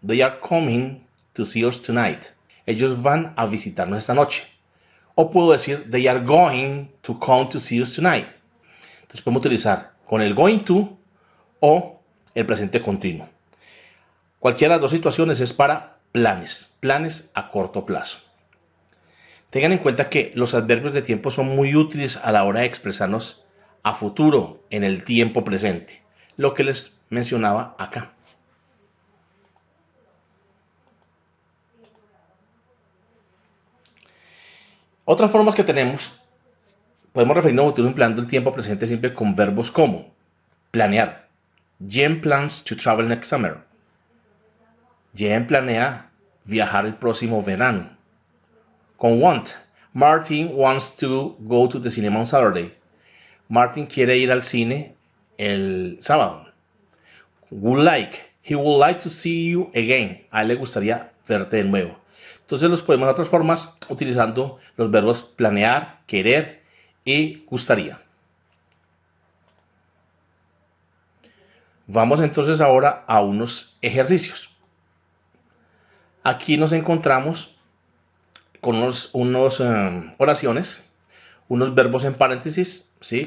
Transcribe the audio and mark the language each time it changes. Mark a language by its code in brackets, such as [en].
[en] They are coming to see us tonight. [es] Ellos van a visitarnos esta noche. O puedo decir [en] they are going to come to see us tonight. [es] Entonces podemos utilizar con el going to o el presente continuo. Cualquiera de las dos situaciones es para planes a corto plazo. Tengan en cuenta que los adverbios de tiempo son muy útiles a la hora de expresarnos a futuro en el tiempo presente, lo que les mencionaba acá. Otras formas que tenemos, podemos referirnos a futuro empleando el tiempo presente simple con verbos como planear. [en] Jen plans to travel next summer. [es] Jen planea viajar el próximo verano. [en] Con want, Martin wants to go to the cinema on Saturday. [es] Martin quiere ir al cine el sábado. [en] Would like, he would like to see you again. [es] A él le gustaría verte de nuevo. Entonces los podemos de otras formas utilizando los verbos planear, querer y gustaría. Vamos entonces ahora a unos ejercicios. Aquí nos encontramos con unos oraciones, unos verbos en paréntesis, ¿sí?